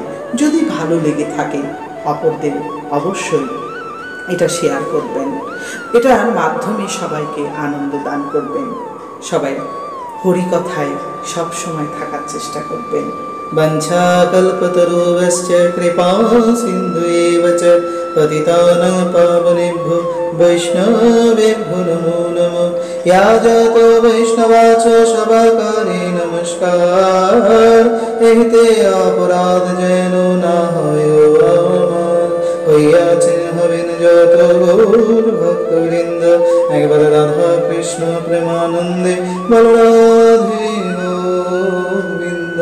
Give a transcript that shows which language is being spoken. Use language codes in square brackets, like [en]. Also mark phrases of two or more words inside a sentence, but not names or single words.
[bn] যদি ভালো লেগে থাকে অপরদের অবশ্যই এটা শেয়ার করবেন, এটার মাধ্যমে সবাইকে আনন্দ দান করবেন। সবাই হরিকথায় সব সময় থাকার চেষ্টা করবেন। [sa] বঞ্ছা কল্পতরুভ্যশ্চ কৃপা সিন্ধুএব চ পতিতানাং পাবনেভ্যো বৈষ্ণবেভ্যো নমো নমো। [bn] ইয়া যত বৈষ্ণবাচ সবাকারে নমস্কার। এতে অপরাধ যেন না হয় আমার, হইয়াছেন হবেন যত গৌর ভক্তবৃন্দ। একবার রাধা কৃষ্ণ প্রেমানন্দে বল রাধে গোবিন্দ।